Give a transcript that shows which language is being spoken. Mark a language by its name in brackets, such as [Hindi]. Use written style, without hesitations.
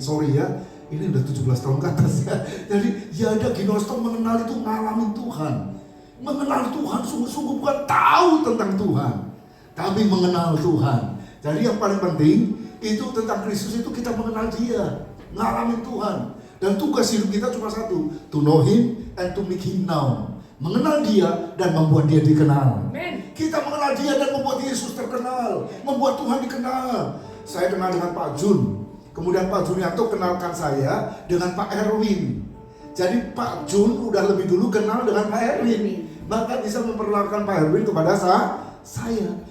[Indonesian] Sorry ya, ini udah 17 tahun ke atas ya. Jadi yada ginosko, mengenal itu ngalamin Tuhan. Mengenal Tuhan sungguh-sungguh, bukan tahu tentang Tuhan, tapi mengenal Tuhan. Jadi yang paling penting itu tentang Kristus, itu kita mengenal Dia, ngalamin Tuhan. Dan tugas hidup kita cuma satu, [English] to know Him and to make Him known. [Indonesian] Mengenal Dia dan membuat Dia dikenal. Amen. Kita mengenal Dia dan membuat Yesus terkenal, membuat Tuhan dikenal. Saya kenal dengan Pak Jun, kemudian Pak Junianto kenalkan saya dengan Pak Erwin. Jadi Pak Jun udah lebih dulu kenal dengan Pak Erwin, maka bisa memperkenalkan Pak Erwin kepada saya.